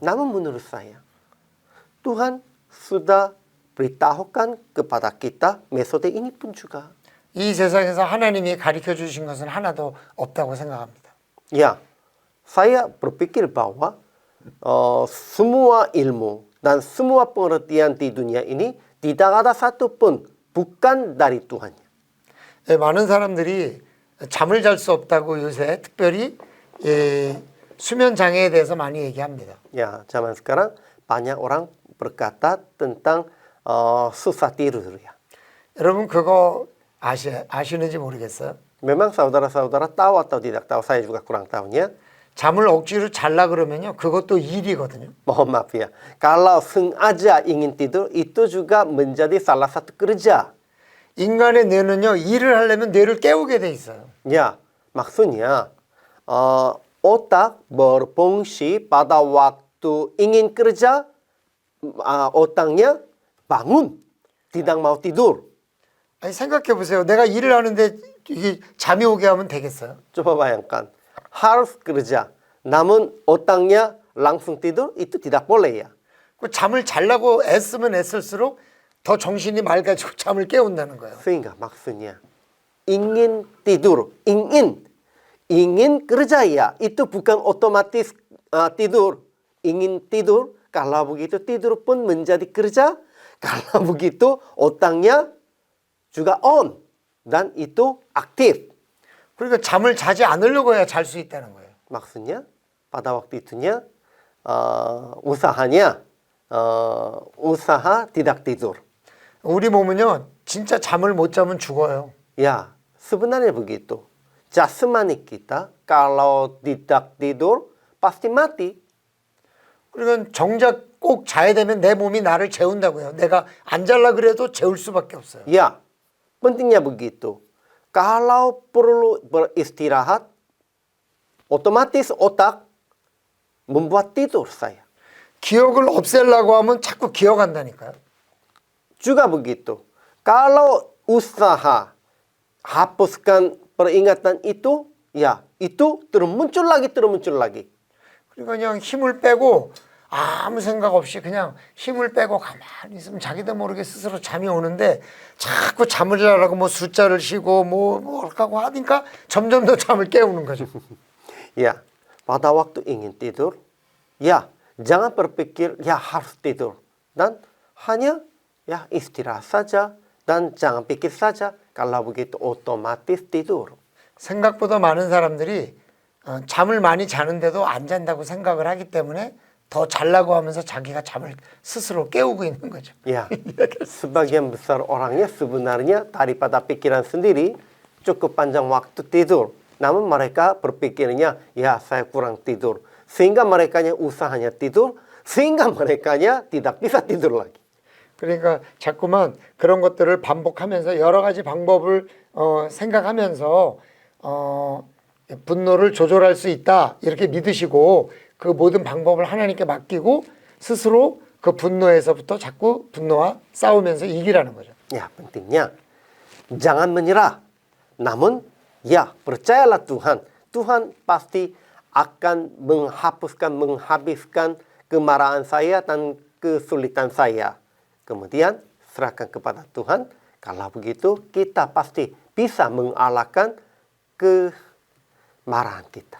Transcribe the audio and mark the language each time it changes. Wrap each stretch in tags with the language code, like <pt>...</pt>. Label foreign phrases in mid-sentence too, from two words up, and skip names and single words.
<id>Namun menurut saya, Tuhan sudah beritahukan kepada kita metode ini pun juga.</id> <ko>이 세상에서 하나님이 가르쳐 주신 것은 하나도 없다고 생각합니다.</ko> <id>Ya, saya berpikir bahwa semua ilmu dan semua pengertian di dunia ini tidak ada satupun bukan dari Tuhannya.</id> <ko>예, 많은 사람들이 잠을 잘 수 없다고 요새 특별히 수면 장애에 대해서 많이 얘기합니다.</ko> <id>Ya, zaman sekarang banyak orang berkata tentang susah tidur ya.</id> <ko>여러분 그거 아시는지 모르겠어요.</ko> <id>Memang saudara-saudara tahu atau tidak tahu, saya juga kurang tahunya.</id> <ko>잠을 억지로 잘라 그러면요, 그것도 일이거든요.</ko> <id>Mohon maaf ya. Kalau sengaja ingin tidur, itu juga menjadi salah satu kerja.</id> <ko>인간의 뇌는요, 일을 하려면 뇌를 깨우게 돼 있어요.</ko> <id>Ya, maksudnya otak berfungsi pada waktu ingin kerja, otaknya bangun, tidak mau tidur.</id> <ko>아니 생각해 보세요. 내가 일을 하는데 이게 잠이 오게 하면 되겠어요?</ko> <id>Coba bayangkan, harus kerja, namun otaknya langsung tidur, itu tidak boleh ya.</id> <ko>그 잠을 잘라고 애쓰면 애쓸수록 더 정신이 맑아지고 잠을 깨운다는 거예요.</ko> <id>Sehingga maksudnya ingin tidur, ingin kerja ya, itu bukan otomatis tidur. Ingin tidur, kalau begitu tidur pun menjadi kerja, kalau begitu otaknya juga on dan itu aktif.</id> <ko>그러니까 잠을 자지 않으려고 해야 잘 수 있다는 거예요.</ko> <id>Maksudnya pada waktu itunya usahanya usaha tidak tidur.</id> <ko>우리 몸은요, 진짜 잠을 못 자면 죽어요.</ko> <id>Ya, sebenarnya begitu. Jasmani kita kalau tidak tidur pasti mati.</id> <ko>그러니까 정작 꼭 자야 되면 내 몸이 나를 재운다고요. 내가 안 잘라 그래도 재울 수밖에 없어요.</ko> <id>Ya, pentingnya begitu. Kalau perlu beristirahat, otomatis otak membuat tidur saya.</id> <ko>기억을 없애려고 하면 자꾸 기억한다니까요.</ko> <id>Juga begitu. Kalau usaha hapuskan peringatan itu, ya itu terus muncul lagi.</id> <ko>그러니까 그냥 힘을 빼고 아무 생각 없이 그냥 힘을 빼고 가만히 있으면 자기도 모르게 스스로 잠이 오는데 자꾸 잠을 자라고 뭐 숫자를 쉬고 뭐 하고 하니까 점점 더 잠을 깨우는 거죠.</ko> <id>Ya, pada waktu ingin tidur, ya jangan berpikir ya harus tidur dan hanya ya istirahat saja dan jangan pikir saja kalau begitu otomatis tidur.</id> <ko>생각보다 많은 사람들이 잠을 많이 자는데도 안 잔다고 생각을 하기 때문에 더 잘라고 하면서 자기가 잠을 스스로 깨우고 있는 거죠.</ko> <id>Ya, sebagian besar orangnya sebenarnya daripada pikiran sendiri cukup panjang waktu tidur. Namun mereka berpikirnya, ya saya kurang tidur. Sehingga merekanya usahanya tidur, sehingga merekanya tidak bisa tidur lagi.</id> <ko>그러니까 자꾸만 그런 것들을 반복하면서 여러 가지 방법을 생각하면서 분노를 조절할 수 있다 이렇게 믿으시고 그 모든 방법을 하나님께 맡기고 스스로 그 분노에서부터 자꾸 분노와 싸우면서 이기라는 거죠.</ko> <id>Ya, pentingnya jangan menyerah. Namun, ya percayalah Tuhan. Tuhan pasti akan menghabiskan kemarahan saya dan kesulitan saya. Kemudian serahkan kepada Tuhan. Kalau begitu kita pasti bisa mengalahkan kemarahan kita.</id>